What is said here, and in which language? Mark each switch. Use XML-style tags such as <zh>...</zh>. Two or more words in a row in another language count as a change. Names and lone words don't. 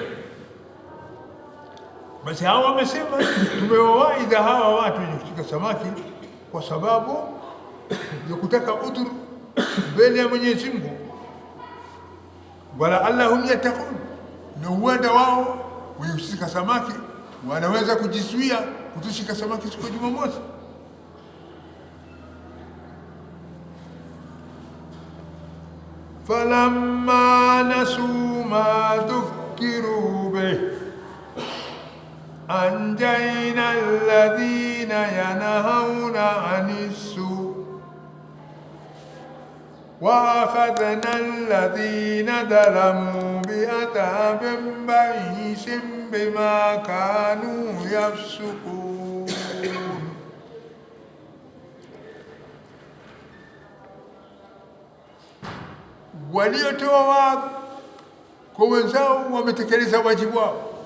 <sw>Basi hawa wamesema tumewawaidha hawa watu wenye kushika samaki kwa sababu ya kutaka udhur mbele ya Mwenyezi Mungu,</sw> <ar>ولعلهم يتقون,</ar> <sw>na huenda wao wenye kushika samaki wanaweza kujizuia kutoshika samaki siku ya Jumamosi.</sw> <ar>فلما نسوا ما ذكروا به أنجينا الذين ينهون عن السوء وأخذنا الذين ظلموا بعذاب بئيس بما كانوا يفسقون. Waliotoa waadhi kwa wenzao wametekeleza wajibu wao.</ar>